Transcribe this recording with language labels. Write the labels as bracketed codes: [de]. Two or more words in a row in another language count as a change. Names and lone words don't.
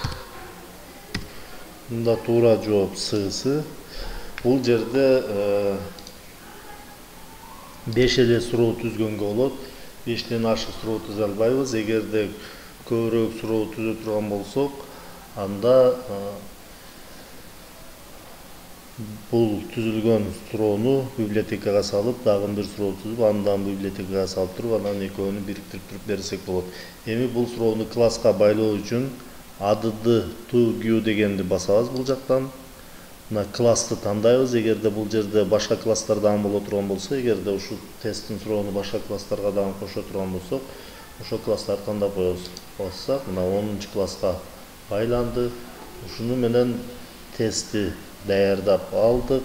[uz] Bunda to'g'ri javob C'si. Bu yerda 5 ele surov tuzganga bo'ladi. 5 dan oshiq surov tuza olmaymiz. Agarda ko'proq surov tuza turgan bo'lsak, anda [ky] бұл түзілген суроуну библиотекага салып, дагы бир суроо түзүп, андан библиотекага салып туруп, анан экөөнү бириктирип туруп берсек болот. Эми бул суроону класска байлоо үчүн [en] add to view [ky] дегенди басабыз бул жактан. Мына классты тандайбыз. Эгерде бул жерде башка класстар дагы боло турган болсо, эгерде ушул тесттин суроону башка класстарга дагы кошо турган болсок, ошол класстарды тандап коебуз. Бассак, мына 10-чы класска байланды. Ушуну менен тестти даярдап алдык.